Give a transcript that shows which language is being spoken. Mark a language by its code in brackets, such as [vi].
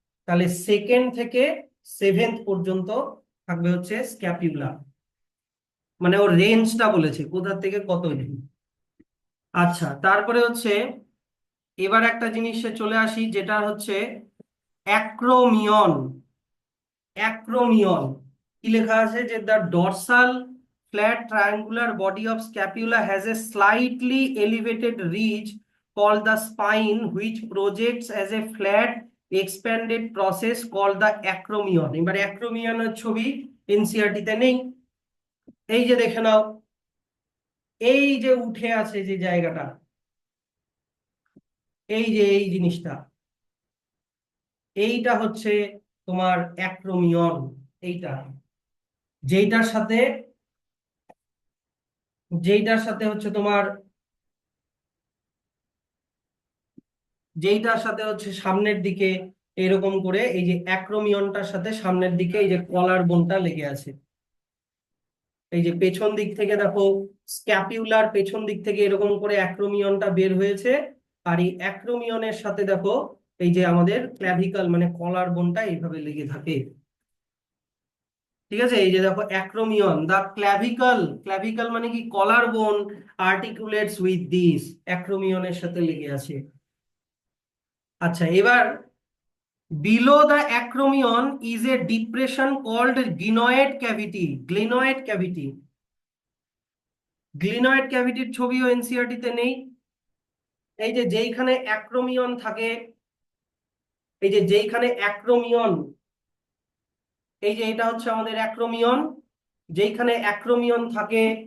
[bn] তাহলে সেকেন্ড থেকে সেভেন্থ পর্যন্ত থাকবে হচ্ছে স্ক্যাপিউলা, মানে ওর রেঞ্জটা বলেছে কোথা থেকে কত অবধি। আচ্ছা, তারপরে হচ্ছে এবার একটা জিনিসে চলে আসি, যেটা হচ্ছে অ্যাক্রোমিয়ন। অ্যাক্রোমিয়ন কি লেখা আছে, যে [en] The dorsal flat triangular body of scapula has a slightly elevated ridge called the spine which projects as a flat expanded process called the acromion। [bn] এবার অ্যাক্রোমিয়নের ছবি এনসিইআরটি তে নেই, এই যে দেখে নাও, এই যে উঠে আছে যে জায়গাটা, এই যে এই জিনিসটা, এইটা হচ্ছে তোমার অ্যাক্রোমিয়ন। এইটা যেইটার সাথে, যেইটার সাথে হচ্ছে তোমার, যেইটার সাথে হচ্ছে সামনের দিকে এরকম করে এই যে অ্যাক্রোমিয়নটার সাথে সামনের দিকে এই যে কলার বোনটা লেগে আছে। এই যে পেছন দিক থেকে দেখো, স্ক্যাপিউলার পেছন দিক থেকে এরকম করে অ্যাক্রোমিয়নটা বের হয়েছে। আর এই অ্যাক্রোমিয়নের সাথে দেখো এই যে আমাদের ক্ল্যাভিকল মানে কলার বোনটা এইভাবে লেগে থাকে। ঠিক আছে, এই যে দেখো অ্যাক্রোমিয়ন, দা ক্ল্যাভিকল, ক্ল্যাভিকল মানে কি, [en] collar bone articulates with this, [bn] অ্যাক্রোমিয়নের সাথে লেগে আছে। আচ্ছা, এবার [en] below the acromion is a depression called glenoid cavity. Glenoid cavity. [bn] Glenoid cavity ছবিও এনসিইআরটি তে নেই। এই যে যেইখানে অ্যাক্রোমিয়ন থাকে, এই যে যেইখানে অ্যাক্রোমিয়ন, এই যে এটা হচ্ছে আমাদের অ্যাক্রোমিয়ন, যেইখানে অ্যাক্রোমিয়ন থাকে।